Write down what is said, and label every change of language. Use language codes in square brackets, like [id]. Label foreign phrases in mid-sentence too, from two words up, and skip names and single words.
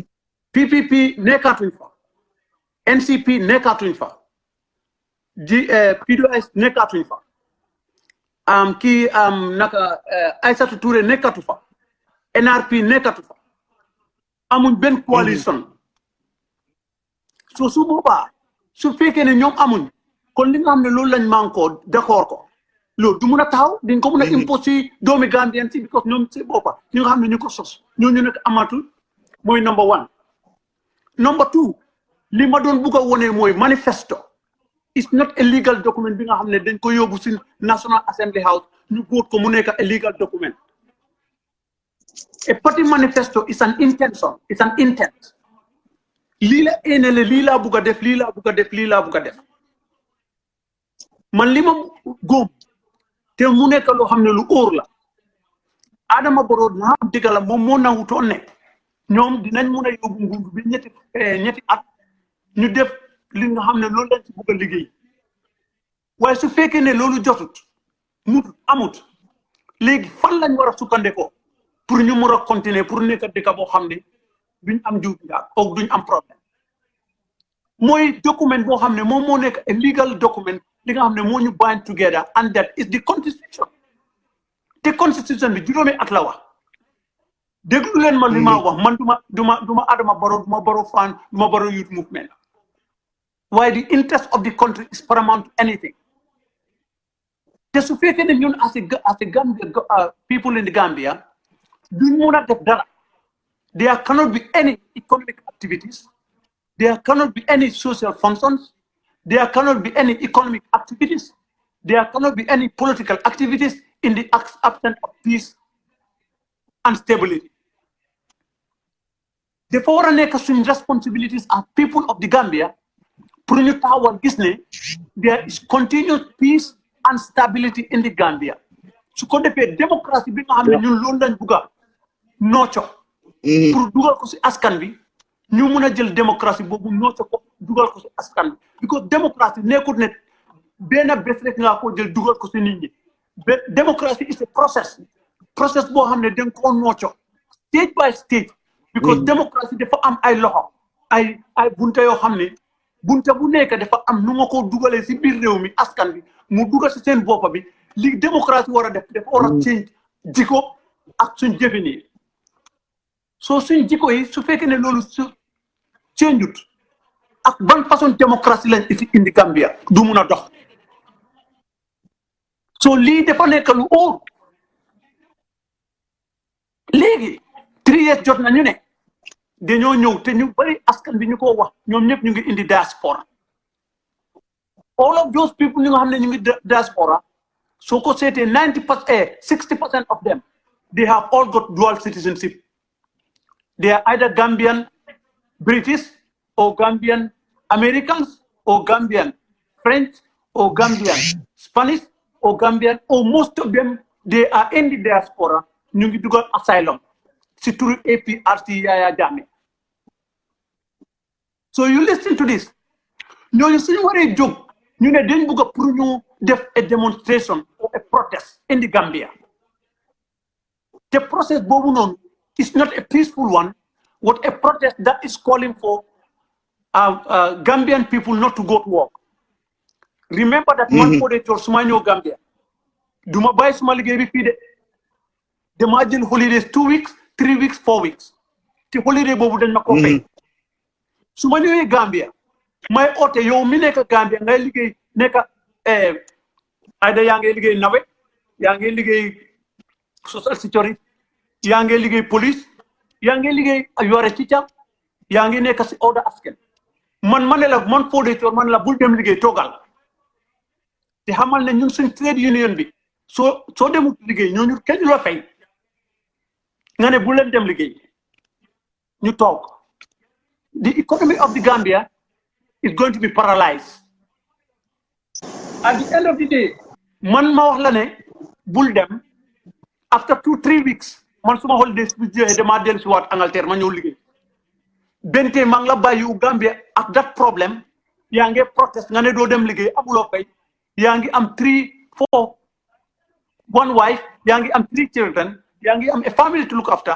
[wo] PPP nekkatuñ fa NCP nekkatuñ fa PDOS nekkatuñ fa naka Aïssatou Touré nekkatu fa NRP nekkatu fa amuñ benn coalition so su boobaa su fekkee ne ñoom amuñ kon li nga xam ne loolu lañ manko [fr] d'accord [wo] ko loolu du mun a taxaw diñ ko mun a imposer doomi Gambien si because ñoom si boppa ñi nga xam ne ñu ko sos ñooñu nekk amatul mooy [en] number 1 number 2 [wo] li ma doon bugg a wone mooy [en] manifesto it's not a legal document [wo] bi nga xam ne dañ ko yóbbu si National Assembly House ñu vote ko mu nekk [en] a legal document a party manifesto is an intention it's an intent [wo] lii la éenele lii laa bugg a def lii laa bugg a def lii laa bugg a def man li ma góom te mu nekk loo xam ne lu óor la Adama Barrow naa am dëgg la moom moo nangutoon ne ñoom dinañ mun a yóbbu nguur bi ñetti at ñu def li nga xam ne loolu lañ ci bugg a liggéey waaye su fekkee ne loolu jotut mutut amut léegi fan lañ war a sukkandekoo pour ñu mën a [fr] continuer pour [wo] nekk dëkk boo xam ne duñ am jiw bi ak duñ am problème mooy document boo xam ne moom moo nekk a [en] legal document [wo] li nga xam ne moo ñu bind [en] together and that is the constitution [wo] te constitution bi juróomi at la wax déglu leen ma li ma wax man duma Adama Barrow duma Barrow fan duma Barrow [en] youth movement waaye the interest of the country is paramount to anything [wo] te su fekkee ne ñun [en] as a Gambia people in the Gambia [wo] duñ mun a def dara [en] there cannot be any economic activities there cannot be any social functions there cannot be any economic activities there cannot be any political activities in the absence of peace and stability [wo] dafa war a nekk suñ [en] responsibilities as people of the Gambia [wo] pour ñu taxawal gis ne [en] there is continuous peace and stability in the Gambia [wo] su ko defee démocratie bi nga xam ne ñun loolu lañ bugga nooco pour dugal ko si askan bi ñu mun a jël démocratie boobu nooco ko dugal ko si askan bi because démocratie nekkut ne benn bés rek nga ko jël dugal ko si nit ñi démocratie [en] is a process [wo] boo xam ne dañ koo nooco [en] stage by stage [wo] because démocratie dafa am ay loxo ay bunte yoo xam ne bunte bu nekk dafa am nu nga ko dugalee si biir réew mi askan bi mu dugal si seen boppa bi li démocratie war a def dafa war a change jikko ak suñ jëfin yi soo suñ jikko yi su fekkee ne loolu su changeut ak ban façon démocratie lañ indi Gambia du mun a dox soo lii dafa nekk lu óor léegi [en] 3 years [wo] jot na ñu ne dañoo ñëw te ñu bari askan bi ñu ko wax ñoom ñëpp ñu ngi indi diaspora [en] all of those people [wo] ñu nga xam ne ñu ngi diaspora soo ko seetee [en] 60% of them they have all got dual citizenship they are either Gambian British or Gambian Americans or Gambian French or Gambian Spanish or Gambian or most of them they are in the diaspora [wo] ñu ngi dugal asylum si turu APRC Yaya Jammeh [en] so you listen to this [wo] ñooñu suñu waree jóg ñu ne dañ bëgg a pour ñu def [en] a demonstration or a protest in the Gambia the process boobu noonu is not a peaceful one but a protest that is calling for Gambian people not to go to work remember that man for the tour [wo] suma ñëw Gambia duma bàyyi suma liggéey bi fii de dama jël [en] holidays 2 weeks 3 weeks 4 [wo] weeks te holiday boobu dañ ma ko fay su ma ñëwee Gambia may oote yow mi nekk Gambia ngay liggéey nekk ayda yaa ngi liggéey nawe yaa ngi liggéey social security yaa ngi liggéey police yaa ngi liggéey yore ci cam yaa ngi nekk si order askan man ma ne la man foo dee man la bul dem liggéey toogal te xamal ne ñun suñ [en] trade union [wo] bi soo demut liggéey ñooñu kenn la fay nga ne bu leen dem liggéey ñu toog [en] the economy of the Gambia is going to be paralyzed at the end of the day [wo] man ma wax la ne bul dem [en] after 2-3 weeks [wo] man suma holidays bi jeexee dama dellu si waat Angleterre ma ñëw liggéey bente maa ngi la bàyyi Gambia ak that problème yaa ngi protest nga ne doo dem liggéey amuloo fay yaa ngi am 3-4 [en] one wife [wo] yaa ngi am [en] 3 children [wo] yaa ngi am [en] a family to look after